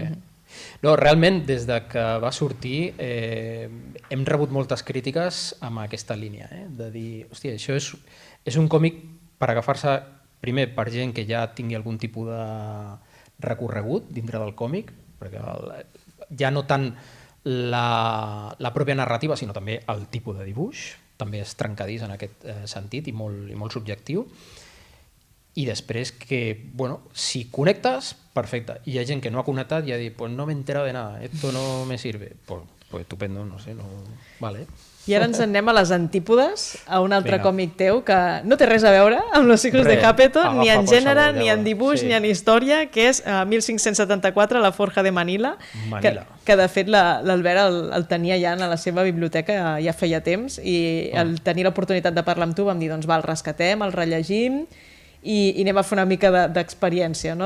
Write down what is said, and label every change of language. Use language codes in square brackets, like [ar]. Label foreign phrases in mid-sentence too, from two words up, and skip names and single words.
[ca] No, realment, des de que va sortir, hem rebut moltes crítiques amb aquesta línia, de dir, hòstia, això és un còmic per agafar-se, primer, per gent que ja tingui algun tipus de recorregut dintre del còmic, perquè ja no tant la pròpia narrativa, sinó també el tipus de dibuix, també és trencadís en aquest sentit i molt subjectiu. I després que, bueno, si connectes, perfecte. I hi ha gent que no ha connectat i ha dit, [es] pues no me he enterado de nada, esto no me sirve. Pues estupendo, no sé, no... Vale. [ca] I ara ens anem a les antípodes, a un altre còmic teu que no té res a veure amb Los hijos de Jápeto, ni en gènere, ni en dibuix, ni en història, que és 1574, La forja de Manila, que de fet l'Albert el tenia ja en la seva biblioteca ja feia temps, i al tenir l'oportunitat de parlar amb tu vam dir, doncs va, el rescatem, el rellegim, i anem a fer una mica d'experiència, no?